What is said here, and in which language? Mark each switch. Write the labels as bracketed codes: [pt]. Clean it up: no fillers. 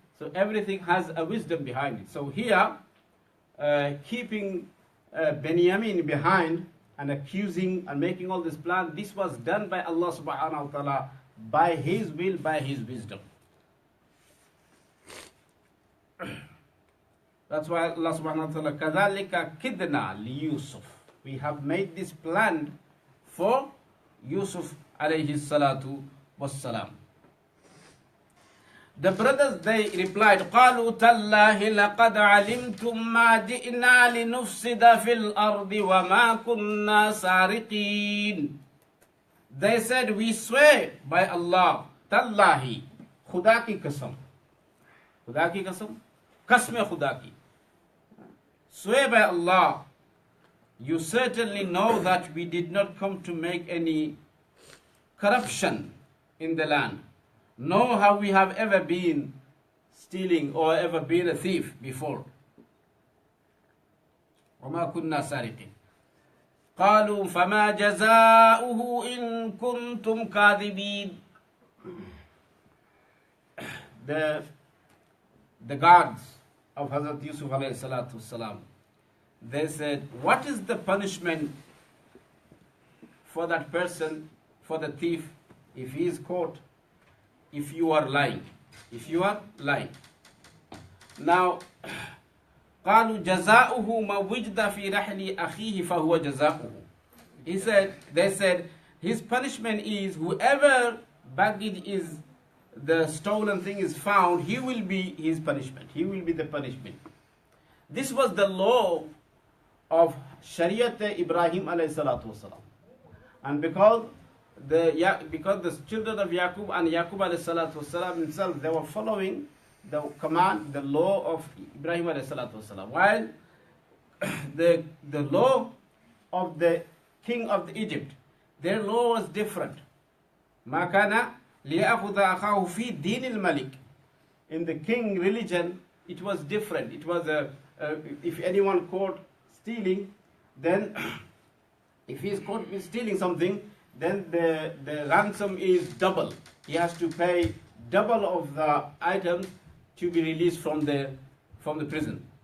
[en] So everything has a wisdom behind it. So here, keeping Benjamin behind and accusing and making all this plan, this was done by Allah subhanahu wa ta'ala, by His will, by His wisdom. That's why Allah subhanahu wa ta'ala, [ar] كَذَلِكَ كِدْنَا لِيُوسُف. [en] We have made this plan for Yusuf alayhi salatu wassalam. The brothers, they replied, [ar] قَالُوا تَاللَّهِ لَقَدْ عَلِمْتُمْ مَا جِئْنَا لِنُفْسِدَ فِي الْأَرْضِ وَمَا كُنَّا سَارِقِينَ. [en] They said, we swear by Allah, تَاللَّهِ, [ur] Khuda ki qasam. Khuda ki qasam? Qasme Khuda ki. [en] Swear by Allah, you certainly know that we did not come to make any corruption in the land. Nor have we have ever been stealing or ever been a thief before. [ar] وَمَا كُنَّا سَارِقِينَ. قَالُوا فَمَا جَزَاؤُهُ إِن كُنتُمْ كَاذِبِينَ. [en] The guards of Hazrat Yusuf alayhi salatu wasalam, they said, what is the punishment for that person, for the thief, if he is caught? if you are lying. If you are lying. Now, [ar] قالوا جزاؤه ما وجد في رحل أخيه فهو جزاؤه. [en] They said, his punishment is whoever baggage is the stolen thing is found, he will be his punishment. He will be the punishment. This was the law of Shariat Ibrahim alayhi salatu wasalam. And because the children of Yaqub and Yaqub alayhi salatu wasalam himself, they were following the command, the law of Ibrahim alayhi salatu wasalam. While the law of the king of Egypt, their law was different. [ar] ما كان ليأخذ أخاه في دين الملك. [en] In the king religion, it was different. It was if anyone caught stealing, then if he is caught with stealing something, then the ransom is double. He has to pay double of the items to be released from the prison.